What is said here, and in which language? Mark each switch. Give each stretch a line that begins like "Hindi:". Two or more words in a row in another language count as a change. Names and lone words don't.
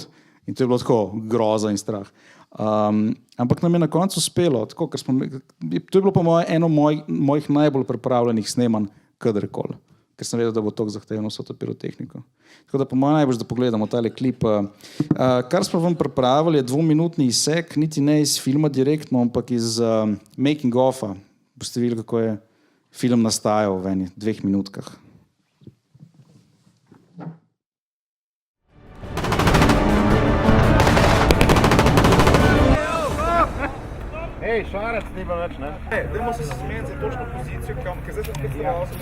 Slovenian: In to je bilo tako groza in strah. Ampak nam je na koncu uspelo, tako, ker to je bilo po moje eno mojih najbolj pripravljenih snemanj kadarkoli, ker sem vedel, da bo tako zahtevno vso to pirotehniko. Tako da po mojem najbolj, da pogledamo tale klip. Kar smo vam pripravili je 2-minutni izsek, niti ne iz filma direktno, ampak iz
English: making of-
Slovenian: a. Boste videli, kako je film nastajal v eni 2 minutkah. Ej, šarec ni pa več, ne? Dajmo se zmeniti za točno pozicijo, ker zdaj sem spet zelo